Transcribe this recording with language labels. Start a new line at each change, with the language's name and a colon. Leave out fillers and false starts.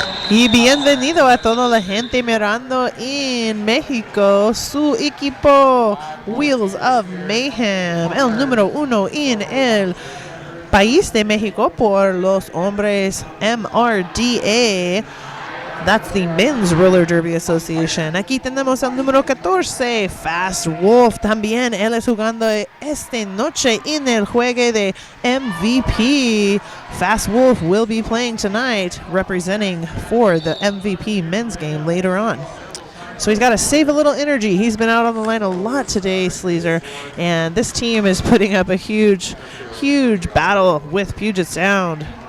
Spanish: Y bienvenido a toda la gente mirando en México, su equipo Wheels of Mayhem, el número uno en el país de México por los hombres MRDA.
English: That's the Men's Roller Derby Association.
Spanish: Aquí tenemos al número 14, Fast Wolf. También él es jugando esta noche en el juego de MVP.
English: Fast Wolf will be playing tonight, representing for the MVP men's game later on. So he's got to save a little energy. He's been out on the line a lot today, Sleazer. And this team is putting up a huge, huge battle with Puget Sound.